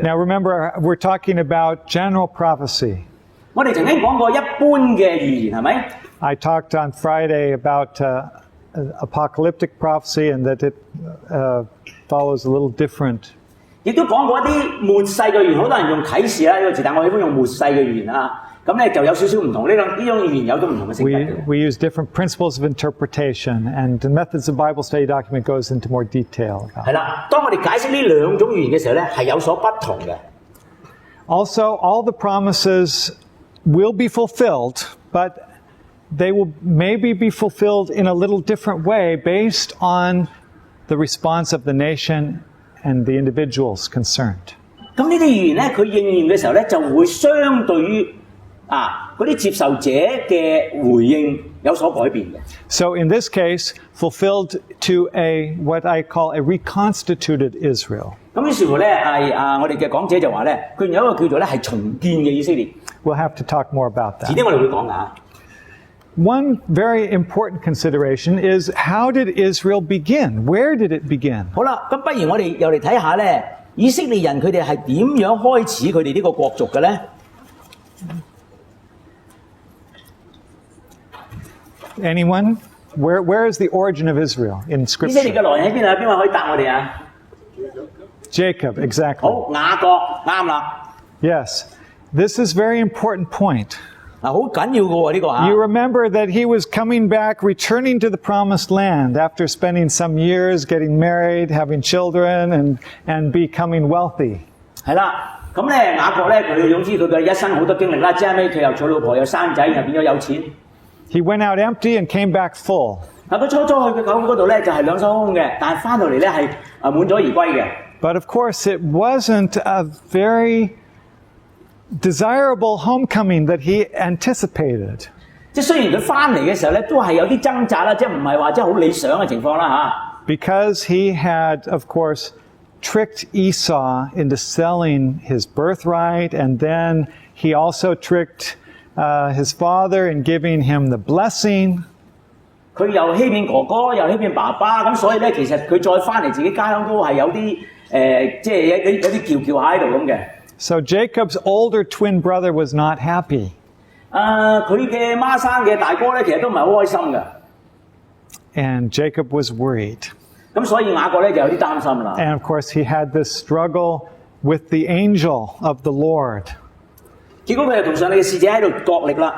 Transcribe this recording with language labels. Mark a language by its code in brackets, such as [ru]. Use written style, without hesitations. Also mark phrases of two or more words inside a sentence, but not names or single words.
[en] Now remember, we're talking about general prophecy. [yue] 我哋曾經講過一般嘅預言係咪？ [en] I talked on Friday about apocalyptic prophecy and that it follows a little different. [yue] 亦都講過一啲末世嘅預言，好多人用啟示啦呢個字，但我喜歡用末世嘅預言啊。咁咧就有少少唔同，呢種預言有咗唔同嘅性格嘅。 [en] We use different principles of interpretation, and the Methods of Bible Study document goes into more detail about [yue] 係啦，當我哋解釋呢兩種預言嘅時候咧，係有所不同嘅。 [en] Also, all the promises will be fulfilled, but they will maybe be fulfilled in a little different way based on the response of the nation and the individuals concerned. [yue] 咁呢啲預言咧，佢應驗嘅時候咧，就會相對於嗰啲接受者嘅回應有所改變嘅。 [en] So in this case, fulfilled to what I call a reconstituted Israel. [yue] 咁於是乎咧，我哋嘅講者就話咧，佢有一個叫做咧係重建嘅以色列。 [en] We'll have to talk more about [yue] 遲 [en] that. [yue] 啲我哋會講㗎。 [en] One very important consideration is how did Israel begin? Where did it begin? [yue] 好啦，咁不如我哋又嚟睇下咧，以色列人佢哋係點樣開始佢哋呢個國族嘅咧？ [en] Anyone? Where is the origin of Israel in [yue] 以色列嘅 [en] Scripture? [yue] 來源喺邊啊？邊位可以答我哋啊？ [en] Jacob, exactly. [yue] 好，雅各啱啦。 [en] Yes. This is a very important point. [yue] 嗱，好緊要嘅喎呢個嚇。 [en] You remember that he was coming back, returning to the promised land after spending some years getting married, having children, and becoming wealthy. [yue] 係啦，咁咧雅各咧佢總之佢嘅一生好多經歷啦，之後尾佢又娶老婆又生仔，又變咗有錢。 [en] He went out empty and came back full. [yue] 嗱，佢初去嘅狗嗰度咧就係兩手空嘅，但係翻到嚟咧係滿載而歸嘅。 [en] But of course, it wasn't a very desirable homecoming that he anticipated. [yue] 即係雖然佢翻嚟嘅時候咧，都係有啲掙扎啦，即係唔係話即係好理想嘅情況啦嚇。 [en] Because he had, of course, tricked Esau into selling his birthright, and then he also tricked his father in giving him the blessing. [yue] 佢又欺騙哥哥，又欺騙爸爸，咁所以咧，其實佢再翻嚟自己家鄉都係有啲即係有啲叫喺度咁嘅。 [en] So Jacob's older twin brother was not happy. [yue] 佢嘅孖生嘅大哥咧，其實都唔係好開心嘅。 [en] And Jacob was worried. [yue] 咁所以雅各咧就有啲擔心啦。 [en] And of course, he had this struggle with the angel of the Lord. [yue] 結果佢就同上帝嘅使者喺度角力啦。